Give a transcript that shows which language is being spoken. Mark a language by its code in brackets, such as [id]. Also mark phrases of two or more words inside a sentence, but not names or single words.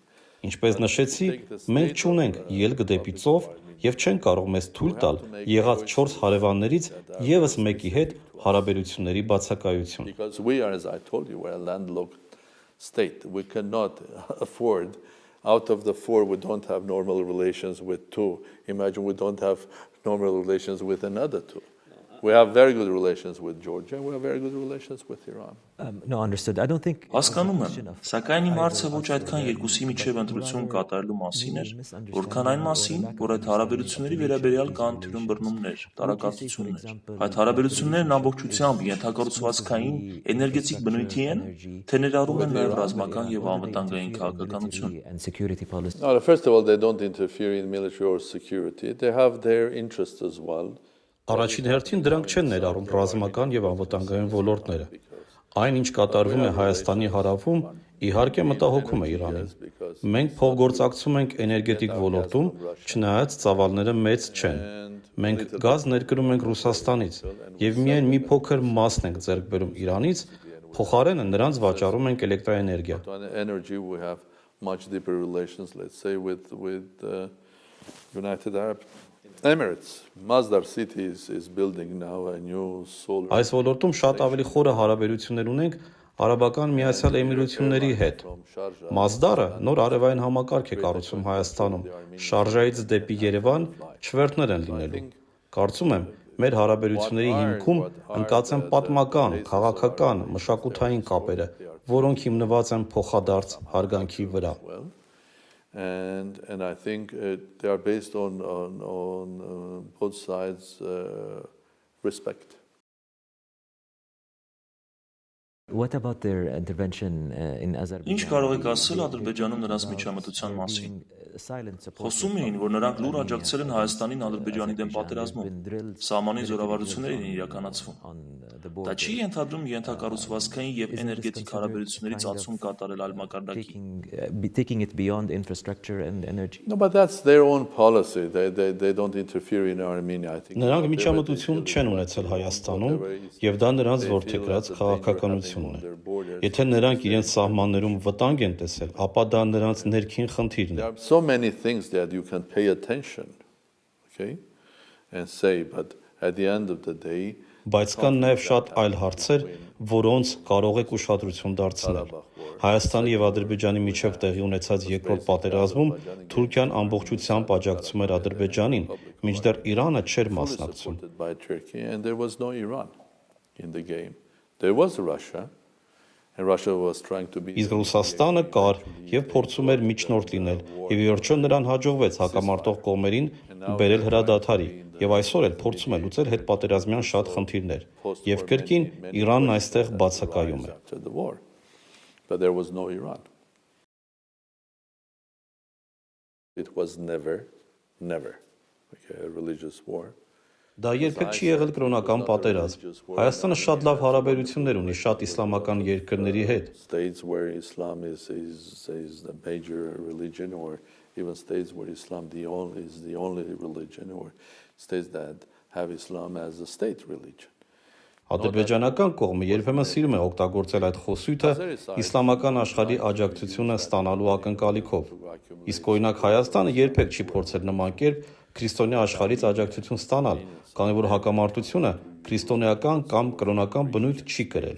[hy] Ինչպես նշեցի, մենք չունենք ելք դեպի ծով եւ չենք կարող մեզ թույլ տալ եղած 4 հարևաններից եւս մեկի հետ հարաբերությունների բացակայություն։ [en] Because we are, as I told you, we're a landlocked state. We cannot afford, out of the 4, we don't have normal relations with 2. Imagine we don't have normal relations with another 2. We have very good relations with Georgia, and we have very good relations with Iran. No, understood. I don't think [hy] Հասկանում եմ, սակայն իմ հարցը ոչ այդքան երկուսի միջև ընտրություն կատարելու մասին էր, որքան այն մասին, որ այդ հարաբերությունների վերաբերյալ կան թյուրըմբռնումներ, տարակարծություններ։ Այդ հարաբերություններն ամբողջությամբ ենթակառուցվածքային, էներգետիկ բնույթի են, թե ներառում են նաև ռազմական եւ անվտանգային քաղաքականություն։ [en] No, first of all, they don't interfere in military or security. They have their interests as well. [hy] Առաջին հերթին դրանք չեն ներառում ռազմական եւ անվտանգային ոլորտները։ Այն, ինչ կատարվում է Հայաստանի հարավում, իհարկե մտահոգում է Իրանին։ Մենք փոխգործակցում ենք էներգետիկ ոլորտում, չնայած ծավալները մեծ չեն։ Մենք գազ ներկրում ենք Ռուսաստանից եւ միայն մի փոքր մասն ենք ձեռք բերում Իրանից, փոխարենը նրանց վաճառում ենք էլեկտրաէներգիա։ [en] Energy, we have much deeper relations, let's say, with United Arab Emirates. Masdar City is building now a new solar. [hy] Այս ոլորտում շատ ավելի խորը հարաբերություններ ունենք Արաբական Միացյալ Էմիրությունների հետ։ Մասդարը նոր արևային համակարգ է կառուցում Հայաստանում։ Շարժայից դեպի Երևան չվերթներ են լինելու։ Կարծում եմ, մեր հարաբերությունների հիմքում ընկած են պատմական, քաղաքական, մշակութային կապերը, որոնք հիմնված են փոխադարձ հարգանքի վրա։ [en] And I think they are based on both sides respect. What about their intervention in Azerbaijan? [hy] Ինչ կարող եք ասել Ադրբեջանում նրանց միջամտության մասին։ Խոսում էին, որ նրանք լուր աջակցել են Հայաստանին Ադրբեջանի դեմ պատերազմում, սահմանի զորավարություններ են իրականացվում։ Դա չի ենթադրում ենթակառուցվածքային եւ էներգետիկ հարաբերություններից ացում կատարել այլ մակարդակի։ [en] Taking it beyond infrastructure and energy. No, but that's their own policy. They don't interfere in Armenia, I think. [hy] Նրանք միջամտություն չեն ունեցել Հայաստանում, եւ դա նրանց որդեգրած քաղաքականությունն է։ Եթե նրանք իրենց սահմաններում վտանգ են տեսել, ապա դա նրանց ներքին խնդիրն է։ [en] So many things that you can pay attention, okay, and say, but at the end of the day, [hy] Բայց կան նաև շատ այլ հարցեր, որոնց կարող եք ուշադրություն դարձնել։ Հայաստանի եւ Ադրբեջանի միջև տեղի ունեցած երկրորդ պատերազմում Թուրքիան ամբողջությամբ աջակցում էր Ադրբեջանին, մինչդեռ Իրանը չէր մասնակցում։ [en] And there was no Iran in the game. There was Russia, [hy] Իսկ Ռուսաստանը կար եւ փորձում էր միջնորդ լինել, եւ վերջո նրան հաջողվեց հակամարտող կողմերին բերել հրադադարի, եւ այսօր էլ փորձում է լուծել հետպատերազմյան շատ խնդիրներ, եւ կրկին Իրանն այստեղ բացակայում է։ [en] But there was no Iran. It was never a religious war. [hy] Դա երբեք չի եղել կրոնական պատերազմ։ Հայաստանը շատ լավ հարաբերություններ ունի շատ իսլամական երկրների հետ։ [en] States where Islam is the major religion, or even states where Islam is the only religion, or states that have Islam as a state religion. [hy] Ադրբեջանական կողմը երբեմն սիրում է օգտագործել այդ խոսույթը իսլամական աշխարհի աջակցությունը ստանալու ակնկալիքով։ Իսկ օրինակ Հայաստանը երբեք չի փորձել նման կերպ քրիստոնյա աշխարհից աջակցություն ստանալ, քանի որ հակամարտությունը քրիստոնեական կամ կրոնական բնույթ չի կրել։